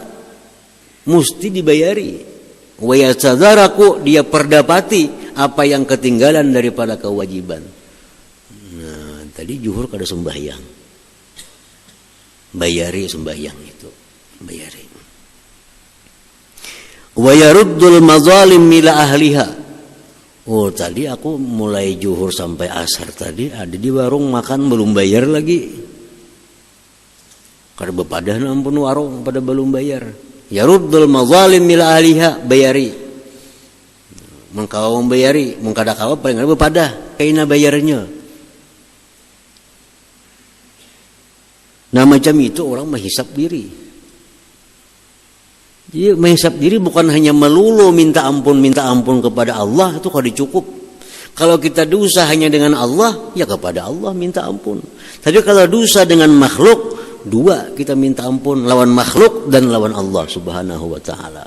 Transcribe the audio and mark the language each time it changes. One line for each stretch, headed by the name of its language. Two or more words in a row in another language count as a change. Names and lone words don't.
Banjar: Mesti dibayari.
Arabic: ويتدارك
Banjar: dia perdapati apa yang ketinggalan daripada kewajiban. Nah, tadi juhur kada sembahyang. Bayari sembahyang itu. Bayari.
Arabic: ويرد المظالم إلى أهلها.
Banjar: Oh, tadi aku mulai juhur sampai asar tadi ada di warung makan belum bayar lagi. Kada bepadah ampun warung pada belum bayar.
Arabic: يرد المظالم إلى أهلها,
Banjar: bayari. Mengkawa membayari, mengkada kawa paling kada bepadah kaina bayarnya. Nah, macam itu orang menghisap diri. Jadi menghisap diri bukan hanya melulu minta ampun kepada Allah, itu kada cukup. Kalau kita dosa hanya dengan Allah, ya kepada Allah minta ampun. Tapi kalau dosa dengan makhluk, dua kita minta ampun, lawan makhluk dan lawan Allah
Arabic: سبحانه وتعالى.